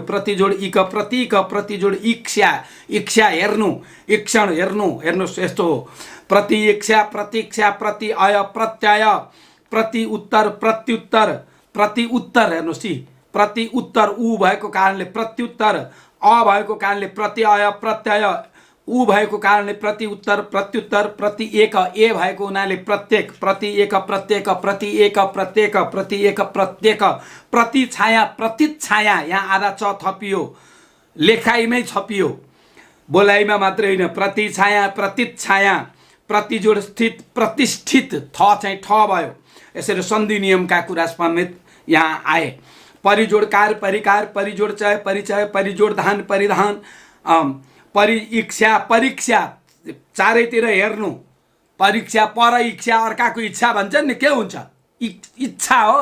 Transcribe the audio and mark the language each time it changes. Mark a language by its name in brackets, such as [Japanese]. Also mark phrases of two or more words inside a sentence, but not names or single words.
[Nepali] प्रतिजोड इक प्रतीक, प्रतिजोड इक्षा, इक्षा हेर्नु, इक्षण हेर्नु, हेर्नुहोस् यस्तो हो। प्रति इक्षा प्रतीक्षा, प्रति अय प्रत्यय, प्रति उत्तर प्रत्युत्तर, प्रति उत्तर हेर्नुहोस् सी प्रति उत्तर उ भएको कारणले प्रत्युत्तर, अ भएको कारणले प्रत्यय प्रत्यय, उ भएको कारणले प्रति उत्तर प्रत्युत्तर, प्रति एक ए भएको हुनाले प्रत्येक, प्रति एक प्रत्येक, प्रति एक प्रत्येक, प्रति एक प्रत्येक, प्रति छाया प्रतिछाया, यहाँ आधा च थपियो, लेखाइमै छपियो, बोलाइमा मात्रै होइन। प्रति छाया प्रतिछाया, प्रतिजोड स्थित प्रतिष्ठित, थ चाहिँ ठ भयो। यसरी सन्धि नियमका कुरा समेत यहाँ आए। परिजोड कार परिकार, परिजोड चय परिचय, परिजोड धान परिधान, परिइच्छा परीक्षा, चारैतिर हेर्नु। परीक्षा पर इच्छा, अर्काको इच्छा भन्छन् नि, के हुन्छ इच्छा हो।